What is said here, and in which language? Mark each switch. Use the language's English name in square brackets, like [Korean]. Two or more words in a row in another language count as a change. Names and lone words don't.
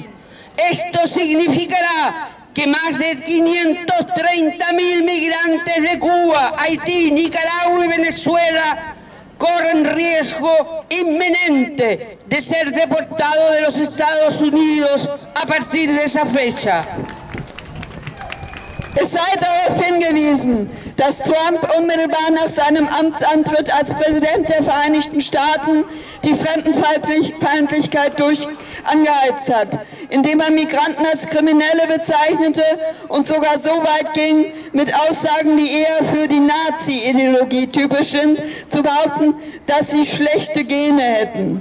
[Spanish] Esto significará que más de 530.000 migrantes de Cuba, Haití, Nicaragua y Venezuela corren riesgo inminente de ser deportados de los Estados Unidos a partir de esa fecha. [German] Es sei darauf hingewiesen, dass Trump unmittelbar nach seinem Amtsantritt als Präsident der Vereinigten Staaten die Fremdenfeindlichkeit angeheizt hat, indem er Migranten als Kriminelle bezeichnete und sogar so weit ging, mit Aussagen, die eher für die Nazi-Ideologie typisch sind, zu behaupten, dass sie schlechte Gene hätten.